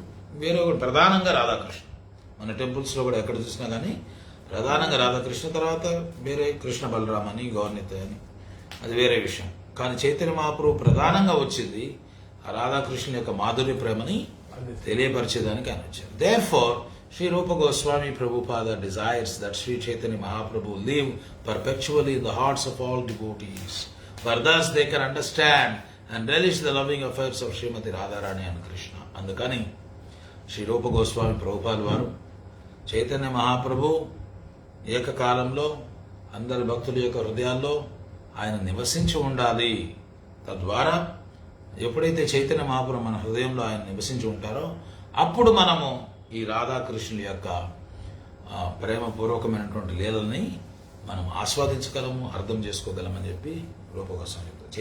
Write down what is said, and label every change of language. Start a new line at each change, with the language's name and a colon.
Telugu: వేరే ఒకటి ప్రధానంగా రాధాకృష్ణ. మన టెంపుల్స్లో కూడా ఎక్కడ చూసినా కానీ ప్రధానంగా రాధాకృష్ణ, తర్వాత వేరే కృష్ణ బలరామ అని, గౌర్నిత అని, అది వేరే విషయం. కానీ చైతన్య మహాప్రభు ప్రధానంగా వచ్చింది ఆ రాధాకృష్ణ యొక్క మాధుర్య ప్రేమని తెలియపరిచేదానికి ఆయన వచ్చారు.
English: Therefore, Sri Rupa Goswami Prabhupada desires that Sri Chaitanya Mahaprabhu live perpetually in the hearts of all devotees, for thus they can understand and relish the loving affairs of Srimati Radharani and Krishna.
Telugu: అందుకని శ్రీ రూప గోస్వామి ప్రభుపాల్ వారు చైతన్య మహాప్రభు ఏకకాలంలో అందరి భక్తుల యొక్క హృదయాల్లో ఆయన నివసించి ఉండాలి. తద్వారా ఎప్పుడైతే చైతన్య మహాప్రభు మన హృదయంలో ఆయన నివసించి ఉంటారో అప్పుడు మనము ఈ రాధాకృష్ణుల యొక్క ప్రేమపూర్వకమైనటువంటి లీలల్ని మనం ఆస్వాదించగలము, అర్థం చేసుకోగలమని చెప్పి రూపగోస్వామి చెప్తారు.